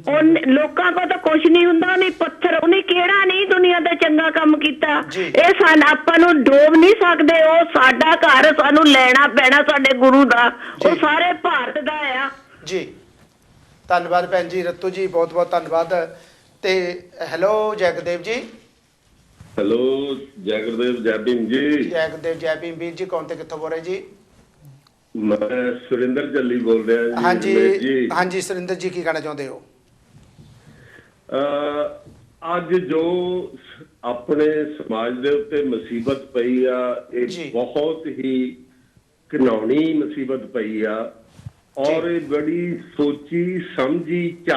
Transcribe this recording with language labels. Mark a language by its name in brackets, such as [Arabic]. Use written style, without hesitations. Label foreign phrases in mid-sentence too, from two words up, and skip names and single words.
[Punjabi] ਉਹ ਲੋਕਾਂ ਕੋਲ ਤਾਂ ਕੁਝ ਨਹੀਂ ਹੁੰਦਾ, ਉਹਨੇ ਪੱਥਰ, ਉਹਨੇ ਕਿਹੜਾ ਨਹੀਂ ਦੁਨੀਆ ਤੇ ਚੰਗਾ ਕੰਮ ਕੀਤਾ। ਜੀ। ਇਹ ਆਪਾਂ ਨੂੰ ਡੋਬ ਨਹੀਂ ਸਕਦੇ। ਉਹ ਸਾਡਾ ਘਰ ਸਾਨੂੰ ਲੈਣਾ ਪੈਣਾ ਸਾਡੇ ਗੁਰੂ ਦਾ। ਉਹ ਜੀ। ਸਾਰੇ ਭਾਰਤ ਦਾ ਆ। ਜੀ ਧੰਨਵਾਦ ਭੈਣ ਜੀ ਰਤੂ ਜੀ, ਬਹੁਤ ਬਹੁਤ ਧੰਨਵਾਦ। ਤੇ ਹੈਲੋ ਜੈਗਦੇਵ ਜੀ। [Hindi] हेलो जय गुरुदेव जय भीम जी। [Punjabi] ਜੈਗਦੇਵ ਜੈ ਭੀਮ ਵੀਰ ਜੀ, ਕੌਣ ਤੇ ਕਿੱਥੋਂ ਬੋਲ ਰਹੇ ਜੀ? [Hindi] मैं सुरेंद्र जल्ली बोल रहा जी। [Punjabi] ਹਾਂਜੀ [Hindi] जी [Punjabi] ਹਾਂਜੀ ਸੁਰਿੰਦਰ ਜੀ, ਕੀ ਕਹਿਣਾ ਚਾਹੁੰਦੇ ਹੋ? ਅੱਜ ਜੋ ਆਪਣੇ ਸਮਾਜ ਦੇ ਉੱਤੇ ਮੁਸੀਬਤ ਪਈ ਆ, ਜੀ। ਇਹ ਬਹੁਤ ਹੀ ਘਿਨਾਉਣੀ ਮੁਸੀਬਤ ਪਈ ਆ ਔਰ ਇਹ ਬੜੀ ਸੋਚੀ ਸਮਝੀ ਚਾਲ